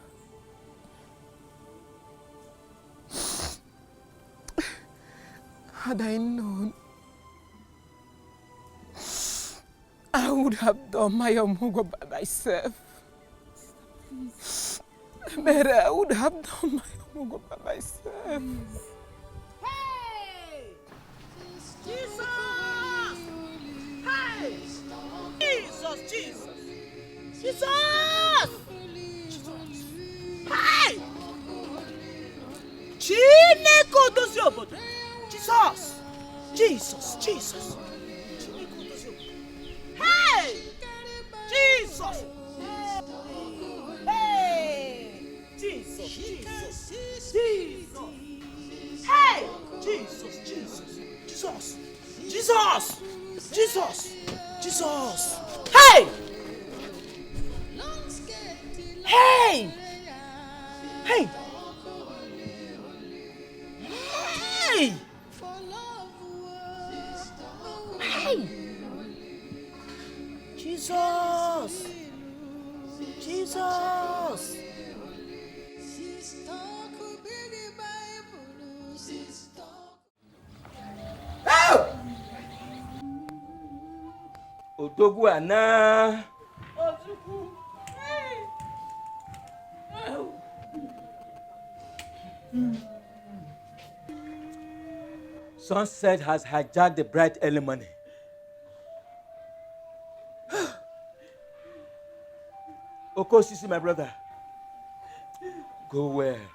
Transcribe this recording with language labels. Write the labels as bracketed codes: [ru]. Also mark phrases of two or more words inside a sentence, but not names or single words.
[en] Had I known, I would have done my Omugo by myself. Mary, I would have done my Omugo by myself. Hey! Jesus! Hey! Jesus, Jesus! Jesus! Hey! [ig] Chineko dozi obodo. [en] Jesus! Jesus, Jesus! [ig] Chineko dozi obodo. [en] Hey! Jesus! Hey! Jesus, Jesus! Jesus! Hey! Jesus, Jesus! Jesus! Jesus! Jesus! Jesus! Hey! Hey! Hey! Hey! Hey! Jesus! Jesus! [ig] Odogwu ana. [en] Sunset has hijacked the bright early morning. Okosisi, my brother, go where?